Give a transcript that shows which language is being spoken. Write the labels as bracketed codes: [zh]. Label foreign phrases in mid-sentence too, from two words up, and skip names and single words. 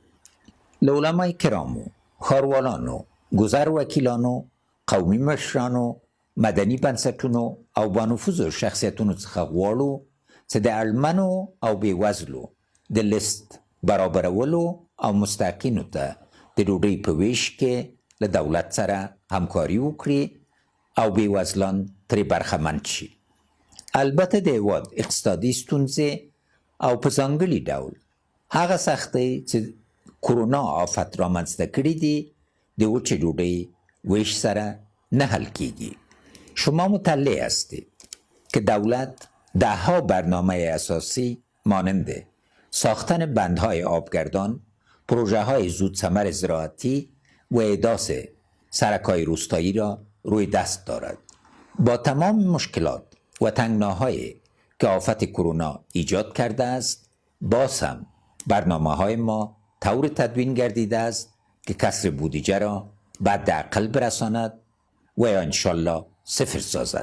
[ps] له علمای کرامو، ښاروالانو، ګذر وکیلانو، قومي مشرانو، مدني بنسټونو او بانفوذو شخصیتونو څخه غواړو چې د اړمنو او بېوزلو د لیست برابرولو او مستحقینو ته د ډوډۍ په ویش کې له دولت سره همکاري وکړي او بېوزلان ترې برخمن شي. البته د هېواد اقتصادي ستونزې او په ځانګړي ډول هغه سختۍ چې کرونا آفت رامنځته کړي دي د وچې ډوډۍ ویش سره نه حل کیږي. [fa] شما مطلع هستید که دولت دهها برنامه اساسی مانند ساختن بندهای آبگردان، پروژه های زودثمر زراعتی و احداث سرک‌های روستایی را روی دست دارد. با تمام مشکلات و تنگناهایی که آفت کرونا ایجاد کرده است، باز هم برنامه های ما طور تدوین گردیده است که کسر بودجه را به حداقل برساند و یا انشالله صفر سازد.